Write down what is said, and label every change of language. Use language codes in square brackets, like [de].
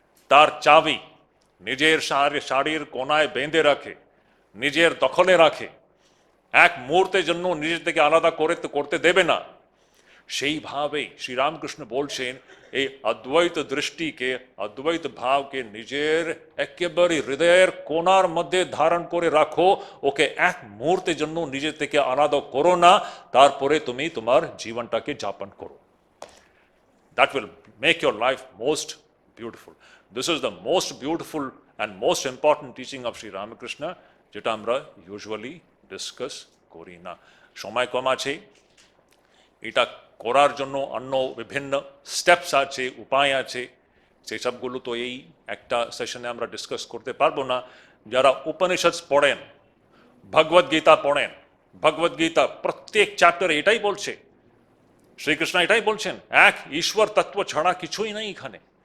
[bn] তার চাবি নিজের শাড়ির কোনায় বেঁধে রাখে, নিজের দখলে রাখে, এক মুহূর্তের জন্য নিজের থেকে আলাদা করতে দেবে না, সেইভাবেই শ্রীরামকৃষ্ণ বলছেন এই অদ্বৈত দৃষ্টিকে, অদ্বৈত ভাবকে নিজের একেবারে হৃদয়ের কোণার মধ্যে ধারণ করে রাখো, ওকে এক মুহূর্তের জন্য নিজের থেকে আলাদা করো না, তারপরে তুমি তোমার জীবনটাকে যাপন করো. [en] That will make your life most beautiful. This is the most beautiful and most important teaching of Sri Ramakrishna, [bn] যেটা আমরা ইউজুয়ালি ডিসকাস করি না. সময় কম আছে, এটা করার জন্য অন্য বিভিন্ন স্টেপস আছে, উপায় আছে, সেই সবগুলো তো এই একটা সেশনে আমরা ডিসকাস করতে পারবো না. যারা উপনিষদ পড়েন, ভগবদ্গীতা পড়েন, ভগবদ্গীতা প্রত্যেক চ্যাপ্টারে এটাই বলছে, শ্রীকৃষ্ণ এটাই বলছেন, এক ঈশ্বর তত্ত্ব ছাড়া কিছুই নেই এখানে.